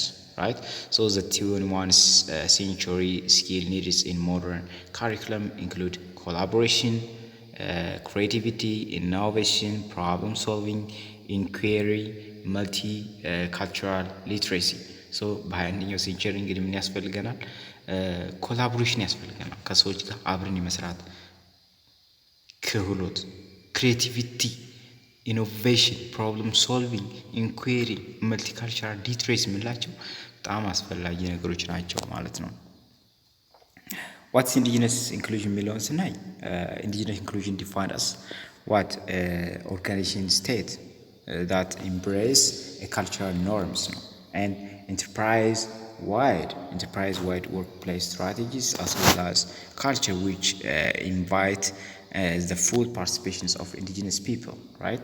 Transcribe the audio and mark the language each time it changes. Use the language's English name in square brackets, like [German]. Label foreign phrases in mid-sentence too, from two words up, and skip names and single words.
[English] Right, so the 21st century skill needs in modern curriculum include collaboration, creativity, innovation, problem solving, inquiry, multicultural literacy. [Amharic] So በ21ኛው ሴንቸሪ እንግዲህ ምን ያስፈልገናል? ኮላቦሬሽን ያስፈልገናል። ከሰዎች ጋር አብረን የመስራት ክህሎት፣ ክሬቲቪቲ፣ ኢኖቬሽን፣ [English] problem solving፣ [Amharic] ኢንኩዌሪ፣ መልቲካልቸራል ሊትሬሲ የምንላቸው በጣም አስፈላጊ ነገሮች ናቸው ማለት ነው። [English] What's indigenous inclusion [Amharic] የሚለውን ስናይ [English] indigenous inclusion defined as what organization state that embrace a cultural norms and enterprise-wide workplace strategies as well as culture which invite the full participations of indigenous people, right?